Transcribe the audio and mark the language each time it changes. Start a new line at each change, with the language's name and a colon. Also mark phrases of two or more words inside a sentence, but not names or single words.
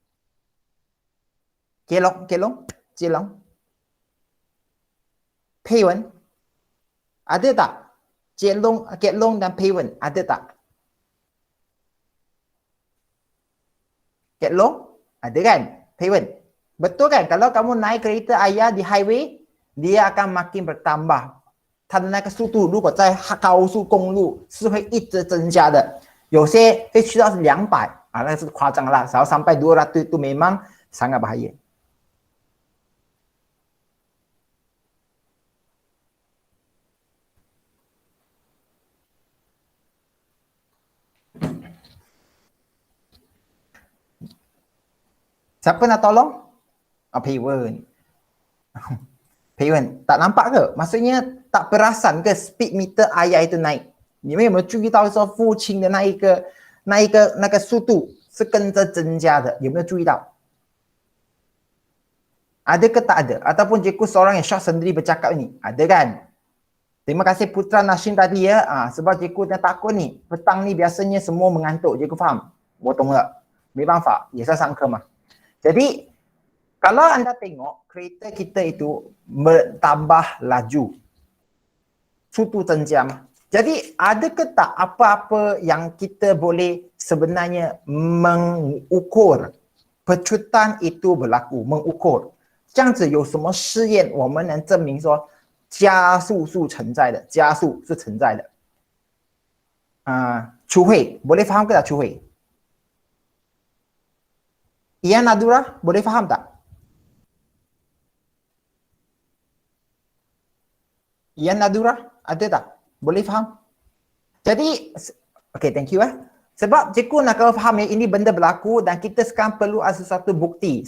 Malay: Kek Long. Pei Wen, ada tak? Kek Long dan Pei Wen, ada tak? Kek Long, ada kan? Pei Wen, betul kan? Kalau kamu naik kereta ayah di highway, dia akan makin bertambah.
Chinese: 它的那个速度如果在高速公路是会一直增加的，有些会去到200那是夸张 lah.
Malay: Kalau sampai 200 itu memang sangat bahaya. Siapa nak tolong? Pei Wen. Pei Wen, tak nampak ke? Maksudnya tak perasan ke
English: speed meter
Malay: ayah itu naik?
Chinese: 你们有没有注意到说父亲的那个速度是跟着增加的？有没有注意到？
Malay: Ada ke tak ada? Ataupun cikgu seorang yang syok sendiri bercakap ni? Ada kan? Terima kasih Putra Nashim tadi ya. Sebab cikgu dah takut ni. Petang ni biasanya semua mengantuk. Cikgu faham? Potong tak?
Chinese: 没办法，也是上课嘛。
Malay: Jadi, kalau anda tengok kereta kita itu bertambah laju. Sutu tenjam. Jadi, ada ke tak apa-apa yang kita boleh sebenarnya mengukur pecutan itu berlaku, mengukur.
Chinese: 这样子有什么试验我们能证明说加速是存在的，加速是存在的。Chu Hui,
Malay: boleh faham ke tak
Chinese: Chu Hui?
Malay: Ian Nadura, boleh faham tak? Ian Nadura, ada tak? Boleh faham? Jadi,
English: okay, thank you
Malay: Sebab cikgu nak kau faham ya, ini benda berlaku dan kita sekarang perlu ada sesuatu bukti.